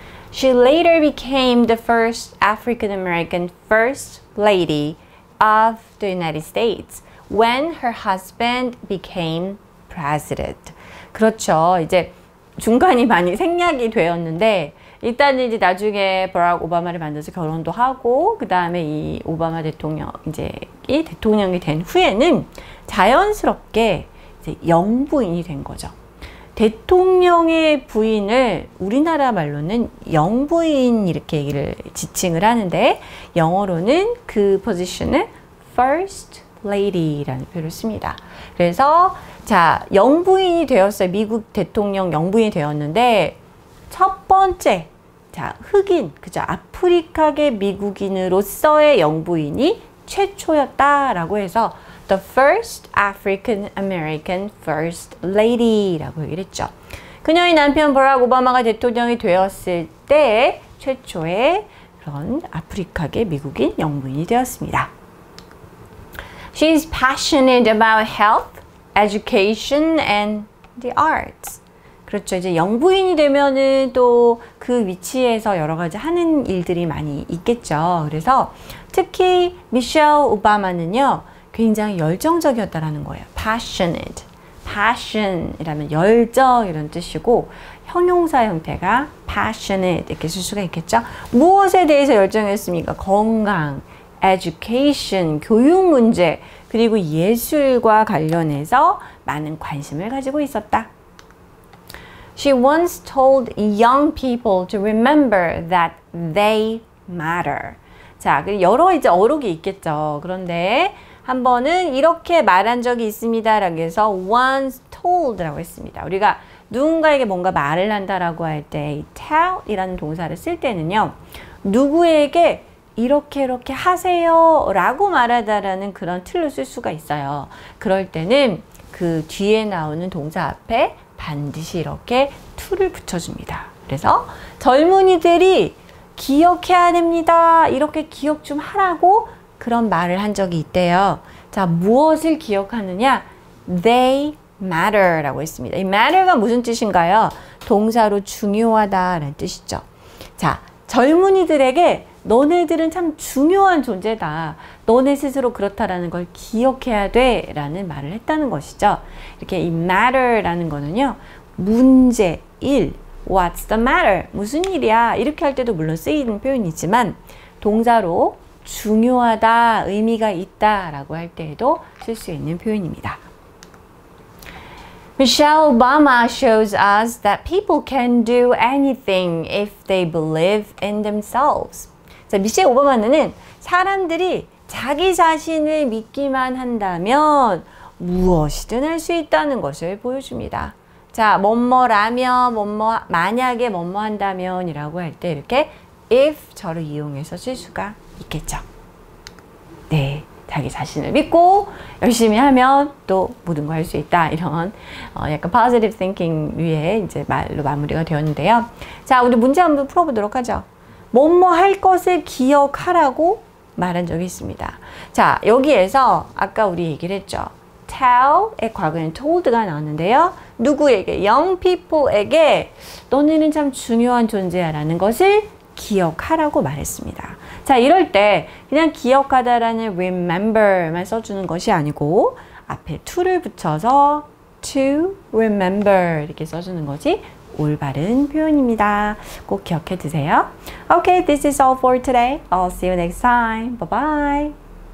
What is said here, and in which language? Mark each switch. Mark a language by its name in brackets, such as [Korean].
[English] She later became the first African-American First Lady of the United States when her husband became president. [Korean] 그렇죠. 이제 중간이 많이 생략이 되었는데 일단은 이제 나중에 버락 오바마를 만나서 결혼도 하고 그 다음에 이 오바마 대통령 이 대통령이 된 후에는 자연스럽게 이제 영부인이 된 거죠. 대통령의 부인을 우리나라 말로는 영부인 이렇게 지칭을 하는데 영어로는 그 포지션을 First Lady라는 표현을 씁니다. 그래서 자, 영부인이 되었어요. 미국 대통령 영부인이 되었는데 첫 번째 자, 흑인, 그죠? 아프리카계 미국인으로서의 영부인이 최초였다라고 해서 [English] The first African American First Lady [Korean] 라고 얘기를 했죠. 그녀의 남편 버락 오바마가 대통령이 되었을 때 최초의 그런 아프리카계 미국인 영부인이 되었습니다. [English] She is passionate about health, education, and the arts. [Korean] 그렇죠. 이제 영부인이 되면은 또 그 위치에서 여러 가지 하는 일들이 많이 있겠죠. 그래서 특히 미셸 오바마는요, 굉장히 열정적이었다라는 거예요. [English] passionate. [Korean] passion이라면 열정 이런 뜻이고 형용사 형태가 passionate 이렇게 쓸 수가 있겠죠. 무엇에 대해서 열정했습니까? 건강, education, 교육 문제, 그리고 예술과 관련해서 많은 관심을 가지고 있었다. [English] She once told young people to remember that they matter. [Korean] 자, 여러 이제 어록이 있겠죠. 그런데 한 번은 이렇게 말한 적이 있습니다. 라고 해서 [English] once told [Korean] 라고 했습니다. 우리가 누군가에게 뭔가 말을 한다라고 할 때 tell 이라는 동사를 쓸 때는요. 누구에게 이렇게 하세요 라고 말하다라는 그런 틀로 쓸 수가 있어요. 그럴 때는 그 뒤에 나오는 동사 앞에 반드시 이렇게 to를 붙여줍니다. 그래서 젊은이들이 기억해야 됩니다. 이렇게 기억 좀 하라고 그런 말을 한 적이 있대요. 자, 무엇을 기억하느냐? [English] They matter [Korean] 라고 했습니다. 이 matter가 무슨 뜻인가요? 동사로 중요하다라는 뜻이죠. 자, 젊은이들에게 너네들은 참 중요한 존재다. 너네 스스로 그렇다라는 걸 기억해야 돼 라는 말을 했다는 것이죠. 이렇게 이 matter라는 거는요. 문제, 일, [English] what's the matter? [Korean] 무슨 일이야? 이렇게 할 때도 물론 쓰이는 표현이지만 동사로 중요하다, 의미가 있다 라고 할 때에도 쓸 수 있는 표현입니다. [English] Michelle Obama shows us that people can do anything if they believe in themselves. [Korean] 자, 미셸 오바마는 사람들이 자기 자신을 믿기만 한다면 무엇이든 할 수 있다는 것을 보여줍니다. 자, 뭐뭐라면, 만약에 뭐뭐 한다면 이라고 할 때 이렇게 if 저를 이용해서 쓸 수가 있겠죠. 네, 자기 자신을 믿고 열심히 하면 또 모든 걸 할 수 있다. 이런 약간 [English] positive thinking [Korean] 위에 이제 말로 마무리가 되었는데요. 자, 우리 문제 한번 풀어보도록 하죠. 뭐뭐 할 것을 기억하라고 말한 적이 있습니다. 자, 여기에서 아까 우리 얘기를 했죠. tell의 과거에는 told가 나왔는데요. 누구에게? [English] young people [Korean] 에게 너네는 참 중요한 존재야 라는 것을 기억하라고 말했습니다. 자, 이럴 때 그냥 기억하다라는 remember만 써주는 것이 아니고 앞에 to를 붙여서 [English] to remember [Korean] 이렇게 써주는 것이 올바른 표현입니다. 꼭 기억해 두세요. [English] Okay, this is all for today. I'll see you next time. Bye bye.